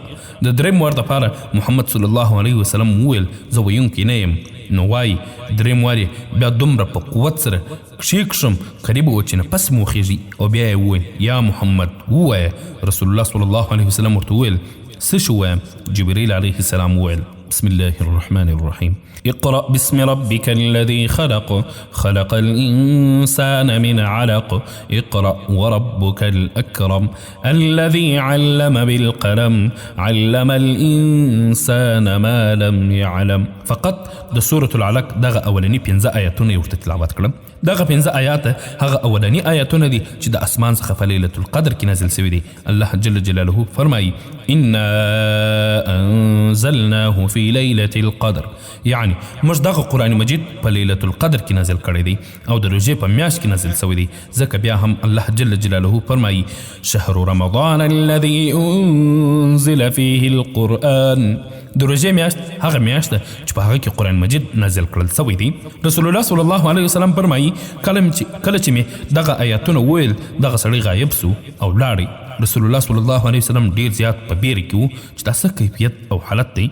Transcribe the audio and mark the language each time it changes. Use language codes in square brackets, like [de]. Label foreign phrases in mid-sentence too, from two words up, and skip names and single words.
[ps] د درېیم وار دپاره محمد [ar] صلی الله علیه وسلم [ps] وویل زه ویونکی نه یم. نو وایي درېیم وار یې بیا دومره په قوت سره کښې کښم قریبه و چې نفس مې وخېږي او بیا یې وویل یا محمد ووایه. رسول الله [ar] صلی الله علیه وسلم [ps] ورته وویل څه شو ووایم؟ [ar] جبريل عليه السلام وویل بسم الله الرحمن الرحيم اقرأ باسم ربك الذي خلق خلق الإنسان من علق اقرأ وربك الأكرم الذي علم بالقلم علم الإنسان ما لم يعلم. [ps] فقط د سورة العلق دغه اولنی 15 آیاتونه یې ورته تلاوت کړم. دغه 15 آیات هغه اولنی آیاتونه دي چې د اسمان څخه په لیلة القدر کې نازل شوي دي. الله [ar] جل جلاله [ps] فرمایي [ar] إنا أنزلناه في ليلة القدر، [ps] يعني موږ دغه قرآن مجید په لیلة القدر کې نازل کړی دی او د روژې په میاشت کې نازل شوی دی. ځکه بیا هم الله [ar] جل جلاله [ps] فرمایي [ar] شهر رمضان الذي أنزل فيه القرآن. [ps] د روژې میاشت هغه میاشت ده چې په هغه کې قرآن مجید نازل کړل شوی دی. رسول الله [ar] صلی الله علیه وسلم [ps] فرمایي کله چې مې دغه آیاتونه وویل دغه سړی غایب سو او لاړی. رسول الله [ar] صلی الله علیه وسلم [ps] ډیر زیات په بیره کې و چې دا څه کیفیت او حالت دی.